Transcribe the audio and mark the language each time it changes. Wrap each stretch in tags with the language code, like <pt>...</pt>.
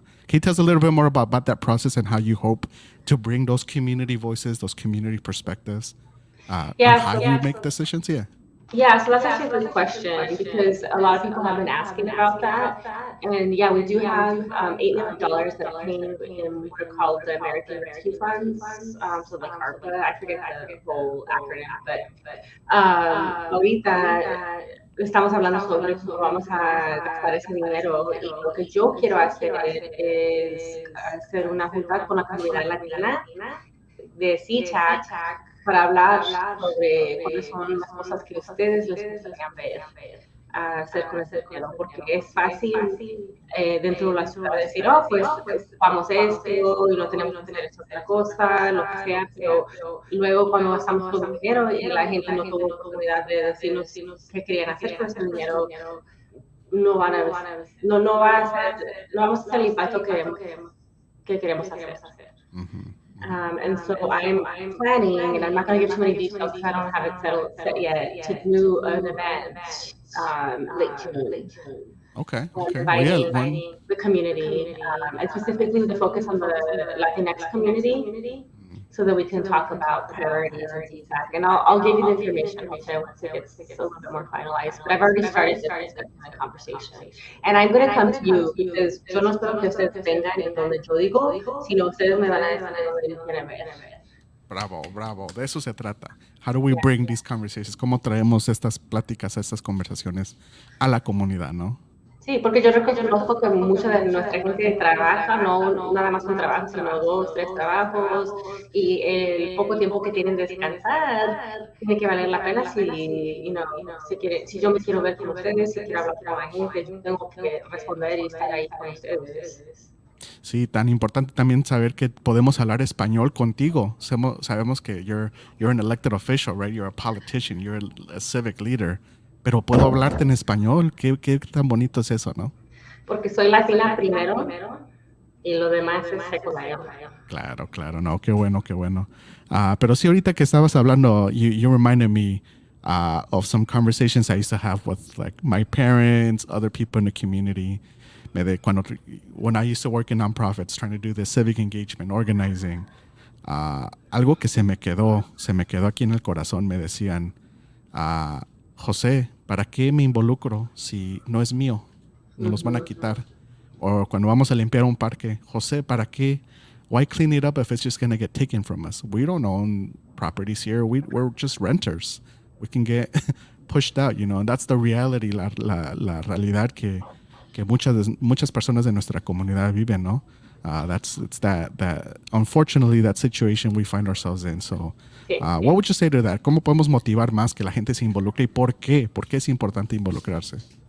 <en>Can you tell us a little bit more about that process and how you hope to bring those community voices, those community perspectives, on how you make decisions? Yeah. Yeah, so that's actually a good question, because a lot of people have been asking about that. And yeah, we do have $8 million that came in what are called the American Rescue Funds. So like ARPA, I forget the whole acronym, but</en> <es>ahorita estamos hablando sobre cómo vamos a gastar ese dinero, y lo que yo quiero hacer es hacer una junta con la comunidad latina de SeaTac para hablar sobre cuáles son las cosas que ustedes les gustaría ver hacer con ese dinero, porque es fácil dentro de la ciudad decir, oh, pues vamos esto y no tenemos que hacer esta otra cosa, lo que sea, pero luego cuando gastamos todo el dinero y la gente no tuvo oportunidad de decirnos qué querían hacer con ese dinero, no van a, no va a ser, no vamos a hacer el impacto que queremos hacer.</es> <en>And so I'm planning, and I'm not going to give too many details because I don't have it set yet, to do an event late June. Okay. Inviting the community, and specifically the focus on the Latinx community, so that we can talk about priorities and feedback. And I'll give you the information, okay, once it gets a little bit more finalized. But I've already started the conversation. And I'm going to come to you, because</en> <es>yo no espero que ustedes vengan en donde yo digo, sino ustedes me van a decir donde yo quiero ver. Bravo. De eso se trata.</es> <en>How do we bring these conversations?</en> <es>¿Cómo traemos estas pláticas, estas conversaciones a la comunidad, no? Sí, porque yo reconozco que mucha de nuestra gente trabaja, no nada más un trabajo, sino 2, 3 trabajos, y el poco tiempo que tienen de descansar tiene que valer la pena si yo me quiero ver con ustedes, si quiero hablar con la gente, yo tengo que responder y estar ahí con ustedes. Sí, tan importante también saber que podemos hablar español contigo. Sabemos que</es> <en>you're an elected official, right? You're a politician, you're a civic leader.</en> <es>Pero puedo hablarte en español. ¿Qué tan bonito es eso, no? Porque soy latina primero y lo demás es secundario. Claro, claro, no, qué bueno, qué bueno. Pero sí, ahorita que estabas hablando,</es> <en>you reminded me of some conversations I used to have with like my parents, other people in the community. When I used to work in nonprofits, trying to do the civic engagement, organizing,</en> <es>algo que se me quedó aquí en el corazón, me decían, José, ¿para qué me involucro si no es mío? Nos los van a quitar. O cuando vamos a limpiar un parque, José, ¿para qué?</es> <en>Why clean it up if it's just going to get taken from us? We don't own properties here. We're just renters. We can get pushed out, you know, and that's the reality,</en> <es>la realidad que muchas personas de nuestra comunidad viven, ¿no?</es> <en>It's that unfortunately that situation we find ourselves in. So, what would you say to that?</en> <es>¿Cómo podemos motivar más que la gente se involucre y por qué? ¿Por qué es importante involucrarse?</es>